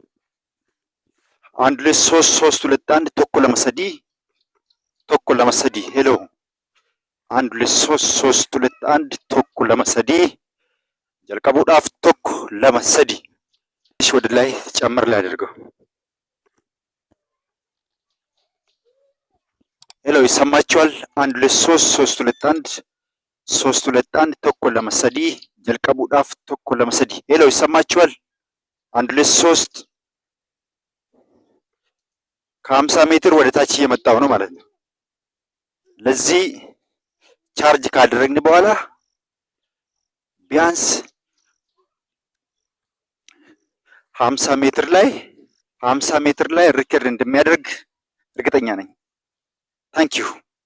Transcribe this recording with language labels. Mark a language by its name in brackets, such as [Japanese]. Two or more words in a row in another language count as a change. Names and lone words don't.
[Amharic] 1 2 3 3 2 1 tokko lama sadii ሄሎ 1 2 3 3 2 1 tokko lama sadii [Oromo] jalqabuudhaaf tokko lama sadii [Amharic] ወደ ላይ ጨምር ላይ አድርገው። ሄሎ ይሰማችኋል? 1 2 3 3 2 1 3 2 1 tokko lama sadii [Oromo] jalqabuudhaaf tokko lama sadii [Amharic] ሄሎ ይሰማችኋል? 1 2 3 ከ50 ሜትር ወደ ታች እየመጣው ነው ማለት ነው። ለዚህ ቻርጅ ካደረግን በኋላ ቢያንስ 50 ሜትር ላይ ሪከርድ እንደሚያደርግ እርግጠኛ ነኝ። [English] thank you